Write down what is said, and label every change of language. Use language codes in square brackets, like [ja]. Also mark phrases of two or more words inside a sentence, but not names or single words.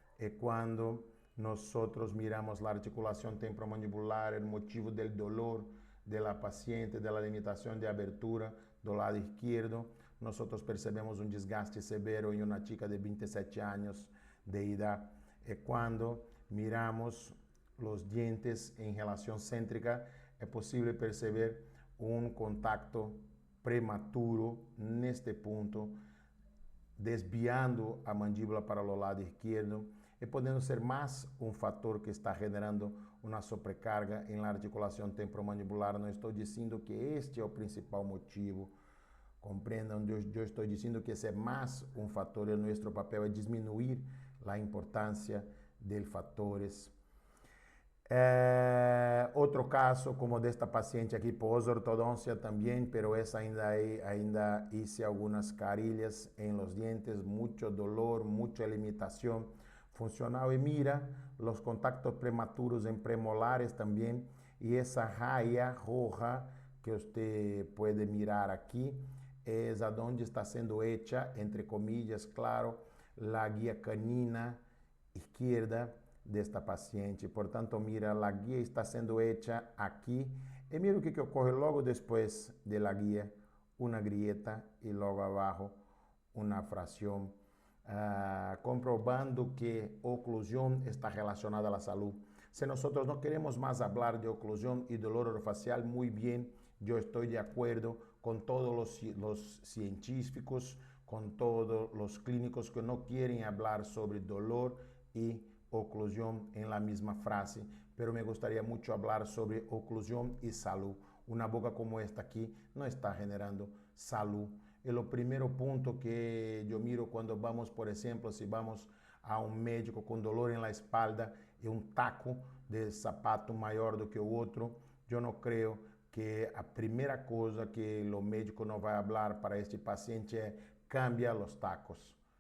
[es] cuando nosotros miramos la articulación temporomandibular, el motivo del dolor de la paciente, de la limitación de abertura [pt] do lado [es] izquierdo, nosotros percebemos un desgaste severo en una chica de 27 años de edad. Cuando miramos los dientes en relación céntrica, es posible perceber un contacto prematuro neste punto, [pt] desviando a mandíbula para o lado [es] izquierdo, [pt] e podendo ser mais um fator que está generando uma sobrecarga em la articulação temporomandibular. Não estou dizendo que este é o principal motivo. Compreendam, eu estou dizendo que esse é mais um fator, e nosso papel é diminuir a importância de fatores. [es] Otro caso como de esta paciente aquí, pós-ortodoncia también, pero esa ainda hice algunas carillas en los dientes, mucho dolor, mucha limitación funcional. Y mira, los contactos prematuros en premolares también, y esa raya roja que usted puede mirar aquí, es a donde está siendo hecha, entre comillas, claro, la guía canina izquierda de esta paciente. Portanto, mira, la guía está sendo hecha aqui. [pt] E mira o que ocorre logo depois [es] de la guía. [pt] Uma grieta e logo abaixo uma fração. Comprobando que oclusão está relacionada à saúde. Se nós não queremos mais falar de oclusão e dolor orofacial, muito bem, eu estou de acordo com todos os científicos, com todos os clínicos que não querem falar sobre [es] dolor y oclusión en la misma frase, pero me gustaría mucho hablar sobre oclusión y salud. Una boca como esta aquí no está generando salud. Es lo primero punto que yo miro cuando vamos, por ejemplo, si vamos a un médico con dolor en la espalda y un taco de zapato mayor [pt] do que o [es] otro, yo no creo que a primera cosa que lo médico no va a hablar para este paciente es cambia los tacos.